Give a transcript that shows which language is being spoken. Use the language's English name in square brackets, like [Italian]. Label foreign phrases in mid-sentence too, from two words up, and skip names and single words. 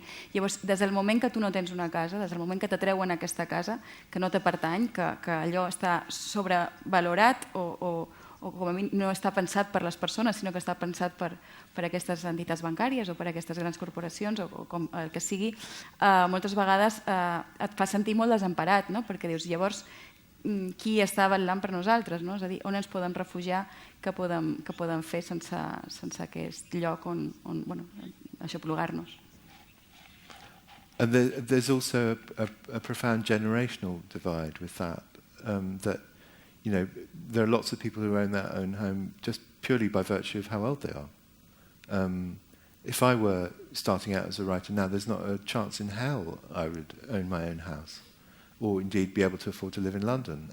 [Catalan] Llavors, des del moment que tu no tens una casa, des del moment que t'atreuen a aquesta casa, que no te pertany, que allò està sobrevalorat o com a mínim no està pensat per les persones, sinó que està pensat per aquestes entitats bancàries o per aquestes grans corporacions o com el que sigui, moltes vegades et fa sentir molt desemparat, no? Perquè dius, llavors, qui està vetllant per nosaltres? No? És a dir, on ens podem refugiar, què podem fer sense aquest lloc on aixoplugar-nos? [English] And there's also a profound generational divide with that, that you know, there are lots of people who own their own home just purely by virtue of how old they are. If I were starting out as a writer now, there's not a chance in hell I would own my own house, or indeed be able to afford to live in London.